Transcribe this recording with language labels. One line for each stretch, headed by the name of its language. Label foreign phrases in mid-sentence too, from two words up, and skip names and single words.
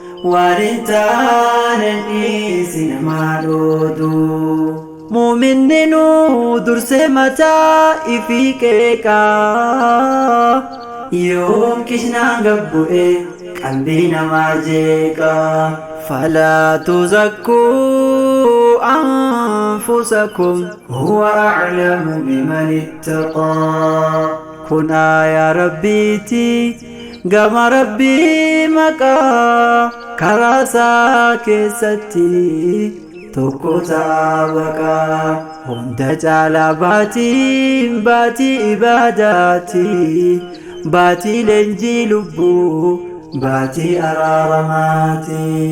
Oromo: Waan hin taane dhiisi namaa dhoodu. Muuminni nu dursee mataa ifii qeeqaa. Yoom kishnaan gabbu'e qalbii namaa jeeqaa.
Arabic: فلا تزكوا أنفسكم هو أعلم بمن اتقى.
Oromo: Kun aayaa Rabbiiti, gama Rabbii maqaa, karaa isaa keessatti tokko ta'a baqa. Hunda caalaa baatiin baatii ibaadaati, baatii leenjii lubbuu, baatii araaramaati.